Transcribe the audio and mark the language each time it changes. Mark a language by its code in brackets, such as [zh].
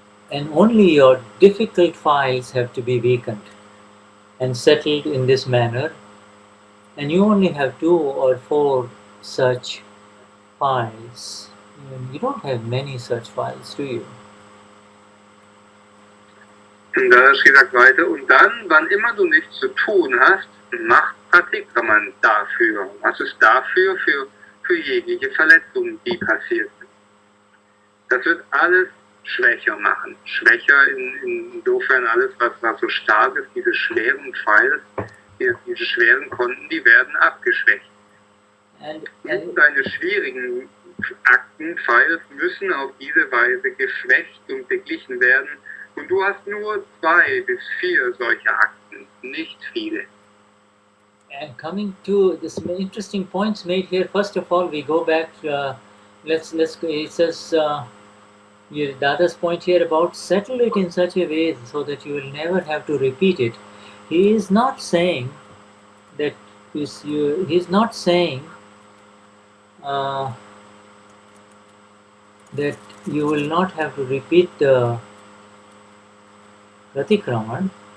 [en] And only your difficult files have to be weakened and settled in this manner. And you only have 2 or 4 such files. You don't have many such files, do you? [de] Und Dadashri sagt weiter, und dann, wann immer du nichts zu tun hast, mach Pratikraman dafür. Was ist dafür? Für jegliche Verletzung, die passiert sind. Das wird alles schwächer machen. Schwächer insofern alles, was so stark ist, diese schweren Files, diese schweren Konten, die werden abgeschwächt. Und deine schwierigen Akten, Files müssen auf diese Weise geschwächt und beglichen werden. Und du hast nur 2 bis 4 solche Akten, nicht viele. [en] And coming to this interesting points made here, first of all, we go back. Let's it says Dada's point here about settle it in such a way so that you will never have to repeat it. He is not saying that he's not saying that you will not have to repeat the pratikraman.